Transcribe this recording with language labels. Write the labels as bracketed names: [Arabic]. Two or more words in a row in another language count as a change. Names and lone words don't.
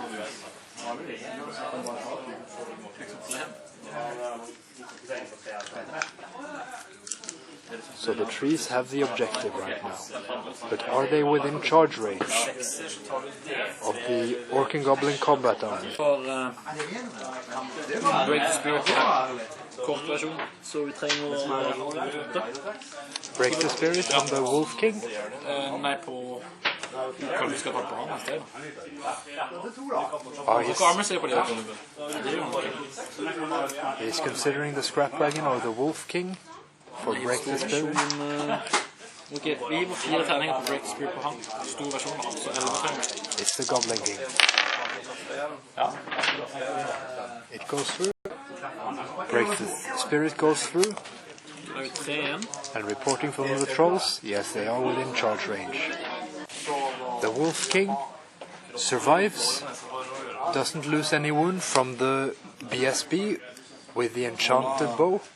[English] So the trees have the objective right now, but are they within charge range of the Orc and Goblin combat army? Break the spirit, [Norwegian] kort versjon, så vi trenger [English] Break the spirit on the Wolf King? [Norwegian] Nei, på hva vi skal ta på han i stedet. [English] He's, [Norwegian] Ser på det. [English] he's considering the Scrap Wagon or the Wolf King for Break the Spirit. [Norwegian] Ok, vi gir 4 terninger på Break the Spirit på han. Stor versjon, altså 11 terninger. [English] It's the Goblin King. It goes through. Break the Spirit goes through. And reporting from the trolls, yes, they are within charge range. The Wolf King survives, doesn't lose any wound from the BSB with the enchanted bow.